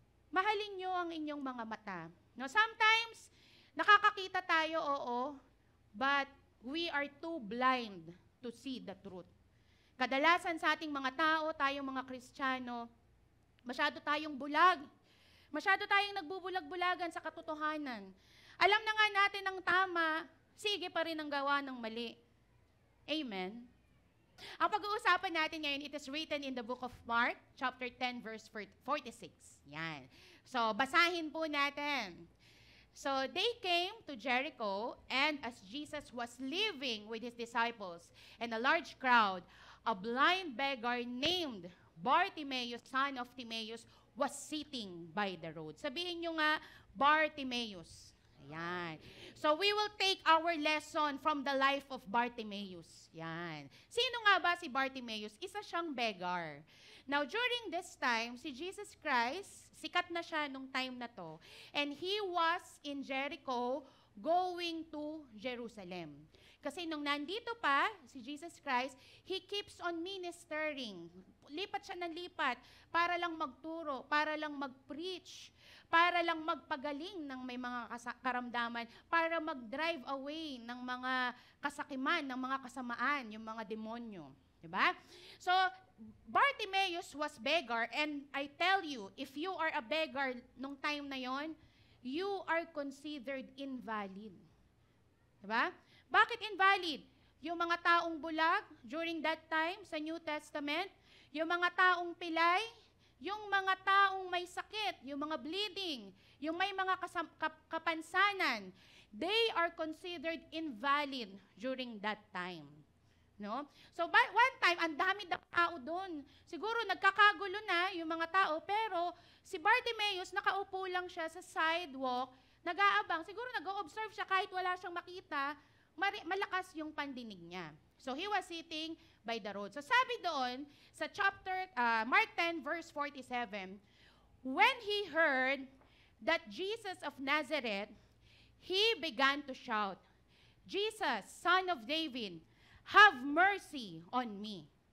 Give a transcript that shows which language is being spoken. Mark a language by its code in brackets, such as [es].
[tl] Mahalin nyo ang inyong mga mata. [en] Sometimes, [tl] nakakakita tayo, [en] but we are too blind to see the truth. [tl] Kadalasan sa ating mga tao, tayong mga Kristiyano, masyado tayong bulag. Masyado tayong nagbubulag-bulagan sa katotohanan. Alam na nga natin ang tama, sige pa rin ang gawa ng mali. [en] Amen? [tl] Ang pag-uusapan natin ngayon, [en] it is written in the book of Mark, chapter 10, verse 46. Yan. [tl] So, basahin po natin. [en] So they came to Jericho, and as Jesus was living with his disciples and a large crowd, a blind beggar named Bartimaeus, son of Timaeus, was sitting by the road. [tl] Sabihin nyo nga, Bartimaeus. Ayan. [en] So we will take our lesson from the life of Bartimaeus. Yan. [tl] Sino nga ba si Bartimaeus? Isa siyang beggar. [en] Now, during this time, [tl] si Jesus Christ, sikat na siya nung time na to. [en] And he was in Jericho going to Jerusalem. [tl] Kasi nung nandito pa, si Jesus Christ, [en] he keeps on ministering. [tl] Lipat siya ng lipat para lang magturo, para lang mag-preach, para lang magpagaling ng may mga karamdaman, para mag-drive away ng mga kasakiman, ng mga kasamaan, yung mga demonyo. Diba? [en] So, Bartimaeus was beggar, and I tell you, if you are a beggar [tl] nung time na yon, [en] you are considered invalid. [tl] Diba? Bakit invalid? Yung mga taong bulag [en] during that time [tl] sa New Testament, yung mga taong pilay, yung mga taong may sakit, yung mga bleeding, yung may mga kapansanan, [en] they are considered invalid during that time. [tl] No? So, one time, ang dami daw tao doon. Siguro nagkakagulo na yung mga tao, pero si Bartimaeus, nakaupo lang siya sa sidewalk, nag-aabang. Siguro nag-o-observe siya kahit wala siyang makita, malakas yung pandinig niya. [en] So, he was sitting by the road. So, [tl] sabi doon, [en] sa Mark 10, verse 47, when he heard that Jesus of Nazareth, he began to shout, Jesus, Son of David, have mercy on me.